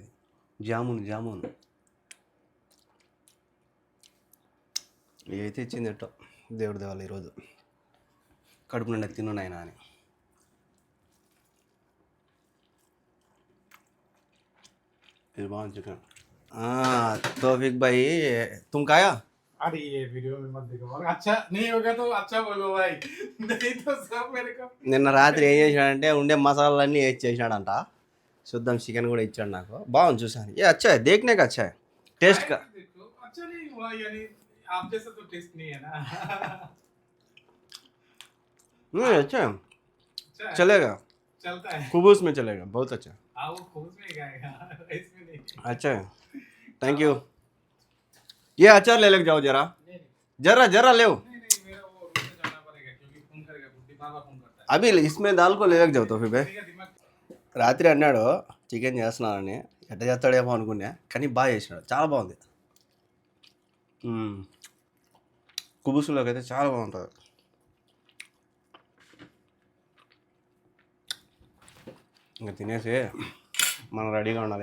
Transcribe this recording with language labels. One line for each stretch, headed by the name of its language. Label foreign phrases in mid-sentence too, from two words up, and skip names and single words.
Telugu: జామున్ ఏదైతే ఇచ్చింది ఎట్టో దేవుడి దేవాలి. ఈరోజు కడుపు నిండా తిను నాయనా అని. ఇది బాగుంది చికెన్.
Hindi: तौफीक भाई तुम खाया? अरे ये वीडियो में मत देखो, अच्छा नहीं होगा तो अच्छा बोलो भाई, नहीं तो सब मेरे को.
Telugu: నిన్న రాత్రి ఏం చేసినాడంటే ఉండే మసాలాలన్నీ వేసి చేసినాడంట. చూద్దాం, చికెన్ కూడా ఇచ్చాడు నాకు. బాగుంది, చూసాను.
Hindi: ए अच्छा देखने का अच्छा टेस्ट का. अच्छा नहीं हुआ यानी आप जैसा तो टेस्ट नहीं है ना. अच्छा चलेगा, चलता है, कुबूस में चलेगा, बहुत अच्छा. हाँ वो खूब में गाएगा, इसमें नहीं. अच्छा
English: thank you.
Hindi: ये अचार ले लेके जाओ जरा. जरा ले. नहीं मेरा वो रूम में जाना पड़ेगा क्योंकि फोन करेगा, बुद्धि बाबा फोन करता है. अभी इसमें दाल को ले लेके जाओ तो फिर भाई. दिमाग
Telugu: రాత్రి అన్నాడు చికెన్ చేస్తున్నానని. ఎట్ట చేస్తాడేమో అనుకున్నా, కానీ బాగా చేసినాడు, చాలా బాగుంది. కుబుసులోకి అయితే చాలా బాగుంటుంది. ఇంకా తినేసి మనం రెడీగా ఉండాలి.